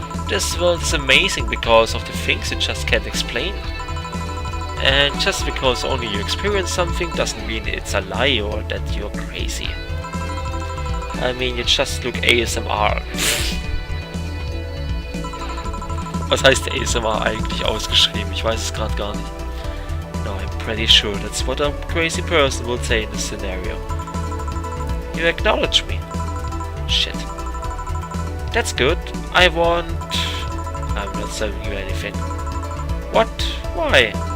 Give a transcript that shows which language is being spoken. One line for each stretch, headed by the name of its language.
English: This world is amazing because of the things you just can't explain. And just because only you experience something doesn't mean it's a lie or that you're crazy. I mean, you just look ASMR.
German: Was heißt ASMR eigentlich ausgeschrieben? Ich weiß es gerade gar nicht.
English: No, I'm pretty sure that's what a crazy person would say in this scenario. You acknowledge me. Shit. That's good. I'm not serving you anything. What? Why?